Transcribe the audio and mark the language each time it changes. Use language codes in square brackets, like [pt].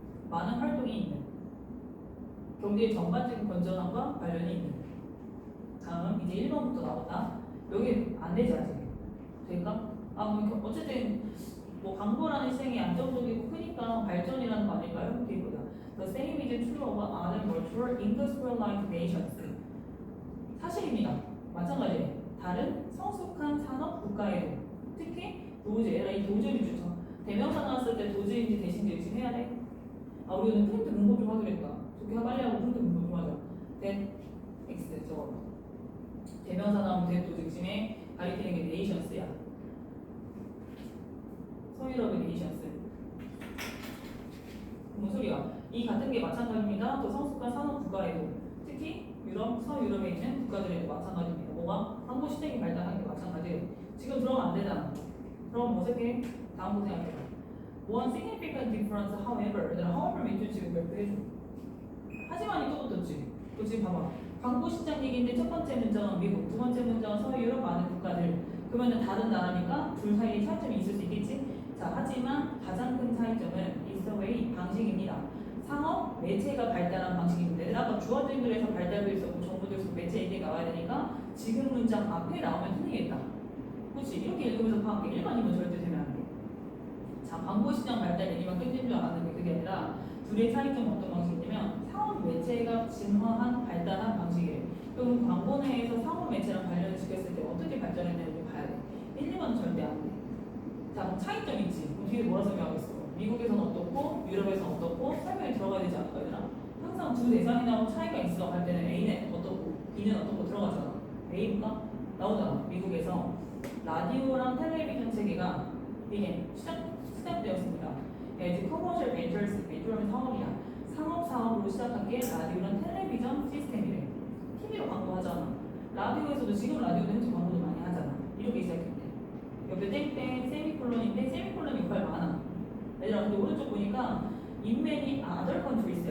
[ko] 많은 활동이 있는 경제의 전반적인 건전함과 관련이 있는. 다음 이제 1번부터 나온다. 여기 안 되지 아직. 될까? 그러니까 어쨌든 뭐 광고라는 시장이 안정적이고 크니까 발전이라는 거 아닐까요? 이렇게 보자. [en] The same is true of other mature industrialized nations. [ko] 사실입니다. 마찬가지예요. 다른 성숙한 산업 국가에도 특히 도제, 이 도제를 주죠. 대명사 나왔을 때 도제인지 대신지 의심해야 돼. 우리는 프린트 문법 좀 하기로 했다. 좋게 빨리 하고 프린트 문법 좀 하자. 된 X 저거. 대명사 나오면 된 도제 의심에 가리키는 게 네이션스야. 서유럽의 네이션스. 뭔 소리야? 이 같은 게 마찬가지입니다. 또 성숙한 산업 국가에도 특히 유럽, 서유럽에 있는 국가들에도 마찬가지입니다. 뭐가? 광고 시장이 발달하는 게 마찬가지예요. 지금 들어가면 안 되잖아. 그럼 어색해? 다음 거 생각해봐. [en] One significant difference, however. [ko] 얘들아, however 밑줄 지금 몇 개 해줘. 하지만이 또 붙었지. 또 지금 봐봐. 광고 시장 얘기인데 첫 번째 문장은 미국, 두 번째 문장은 서유럽 많은 국가들. 그러면 다른 나라니까 둘 사이에 차이점이 있을 수 있겠지? 자, 하지만 가장 큰 차이점은 [en] is the way, [ko] 방식입니다. 상업 매체가 발달한 방식입니다. 얘들 아까 주어진글에서 발달도 있었고 정보도 있었고 매체 얘기 나와야 되니까 지금 문장 앞에 나오면 틀리겠다. 그렇지? 이렇게 읽으면서 파악해. 일반이면 절대 되면 안 돼. 자, 광고 시장 발달 얘기만 끝낸 줄 알았는데 그게 아니라 둘의 차이점은 어떤 방식이냐면 상업 매체가 진화한 발달한 방식이에요. 그럼 광고 내에서 상업 매체랑 관련을 지켰을 때 어떻게 발전했는지 봐야 돼. 1, 2번은 절대 안 돼. 자, 그럼 차이점 있지. 그럼 뒤에 뭐라 설명하겠어? 미국에서는 어떻고 유럽에서는 어떻고 설명이 들어가야 되지 않을까 얘들아? 항상 두 대상이 나오고 차이가 있어 할 때는 A는 어떻고 B는 어떻고 들어가잖아. A가 나오잖아. 미국에서 라디오랑 텔레비전 체계가 이게 시작되었습니다. [en] as commercial ventures, venture는 [ko] 사업이야. 상업 사업으로 시작한 게 라디오랑 텔레비전 시스템이래. TV로 광고하잖아. 라디오에서도 지금 라디오도 현재 광고도 많이 하잖아. 이렇게 시작했대. 옆에 땡땡 세미콜론인데 세미콜론 역할 많아. 얘들아 근데 오른쪽 보니까 인맨이 [en] other countries.